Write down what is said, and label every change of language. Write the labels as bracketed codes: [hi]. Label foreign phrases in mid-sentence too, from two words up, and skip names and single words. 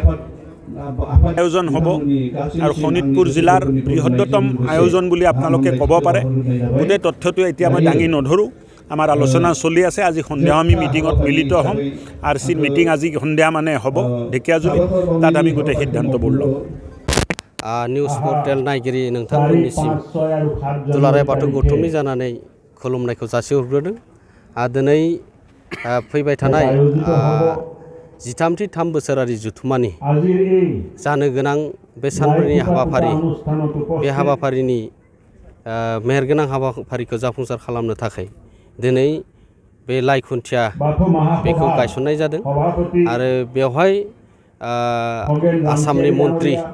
[as] আয়োজন হ'ব আৰু শোণিতপুৰ জিলাৰ বৃহত্তম আয়োজন বুলি আপোনালোকে ক'ব পাৰে। গোটেই তথ্যটো এতিয়া মই দাঙি নধৰোঁ। আমাৰ আলোচনা চলি আছে। আজি সন্ধিয়া আমি মিটিঙত মিলিত হ'ম। RC মিটিং আজি সন্ধিয়া মানে হ'ব ঢেকিয়াজুলিত। তাত আমি গোটেই সিদ্ধান্তবোৰ ল'ম। [en] news portal [brx] नायगिरि नोंथांमोननिसिम दुलाराय बाथौ गौथुमनि जानानै खुलुमनायखौ जासिहरग्रोदों। दिनै फैबाय थानाय 13 बोसोरारि जथुम्मानि जानो गोनां बे सानब्रैनि हाबाफारि, बे हाबाफारिनि मेहेरगोनां हाबाफारिखौ जाफुंसार खालामनो थाखाय दिनै बे लाइखुन्थिया बेखौ गायसननाय जादों आरो बेवहाय आसामनि मन्त्रि